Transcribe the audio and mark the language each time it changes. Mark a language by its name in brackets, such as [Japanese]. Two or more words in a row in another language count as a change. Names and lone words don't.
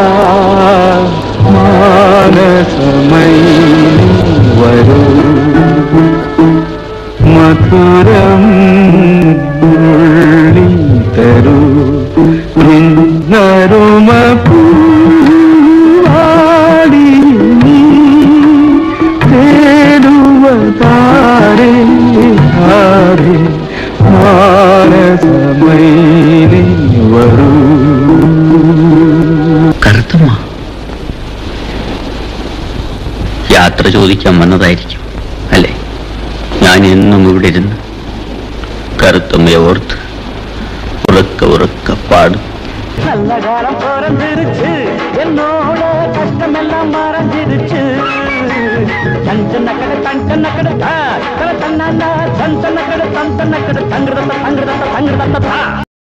[Malayalam] മാനസമൈനി വരൂ മധുരം നുള്ളി തരൂ നിന്നരുമ പൂവാടിയിൽ നീ തേടുവതാരേ ആരേ മാനസമൈനി വരൂ. കറുത്തമ്മ യാത്ര ചോദിക്കാൻ വന്നതായിരിക്കും അല്ലേ? ഞാൻ എന്നും ഇവിടെ ഇരുന്ന് കറുത്തമ്മയെ ഓർത്ത് ഉറക്ക ഉറക്ക പാടും. [Tamil] நல்ல காலம் பிறந்திருச்சு என்னோட கஷ்டமெல்லாம் மறைஞ்சிருச்சு. சஞ்சனக்கடை தஞ்சனக்கடை தன்னா சஞ்சனக்கடை தஞ்சனக்கடை தங்கிருந்த